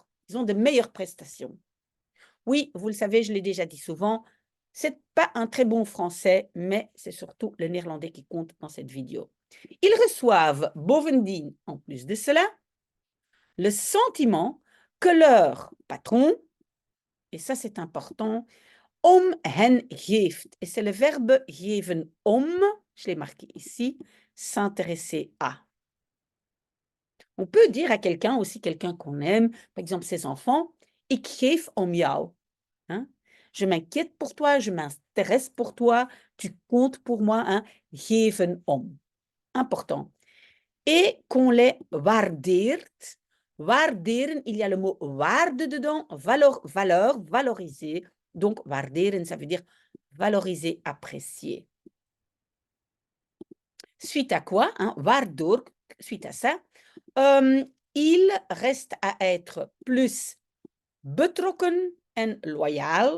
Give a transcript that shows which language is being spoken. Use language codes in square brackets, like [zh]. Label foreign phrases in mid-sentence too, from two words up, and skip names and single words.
[fr] Ils ont de meilleures prestations. Oui, vous le savez, je l'ai déjà dit souvent, c'est pas un très bon français, mais c'est surtout le néerlandais qui compte dans cette vidéo. Ils reçoivent bovendien, en plus de cela, le sentiment que leur patron, et ça c'est important, [nl] om hen geeft, [fr] et c'est le verbe [nl] geven om, [fr] je l'ai marqué ici, s'intéresser à. On peut dire à quelqu'un, aussi quelqu'un qu'on aime, par exemple ses enfants, [nl] ik geef om jou. [fr] Hein? Je m'inquiète pour toi, je m'intéresse pour toi, tu comptes pour moi. Hein? [nl] Geven om. [fr] Important. Et qu'on les waardeert. Waarderen, il y a le mot waarde dedans, valeur, valoriser. Donc, waarderen, ça veut dire valoriser, apprécier. Suite à quoi, hein, waardoor, suite à ça, il reste à être plus betrokken en loyal.